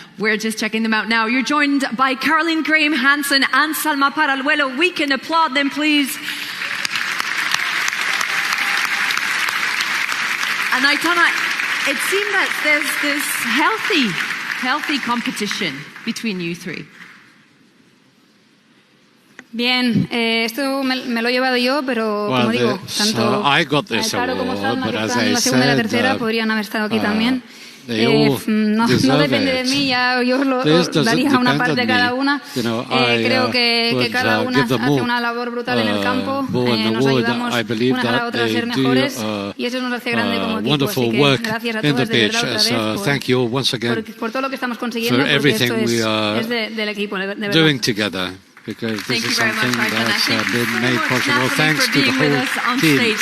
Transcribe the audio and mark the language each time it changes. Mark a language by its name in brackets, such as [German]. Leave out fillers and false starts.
[English] We're just checking them out now. You're joined by Caroline Graham Hansen and Salma Paraluelo. We can applaud them, please. And Aitana, it seemed that there's this healthy competition between you three. [Spanish] Bien, esto me lo he llevado yo, pero como digo, tanto Lautaro como Salma, que están en la segunda y la tercera, podrían haber estado aquí también. No depende de mí, ya yo lo daría una parte a cada una. Creo que cada una hace una labor brutal en el campo, nos ayudamos una a la otra a ser mejores y eso nos hace grande como equipo. Así que gracias a todos de verdad otra vez por todo lo que estamos consiguiendo, porque esto es del equipo, de verdad. [English] Because this is something that's been made possible thanks to the whole team.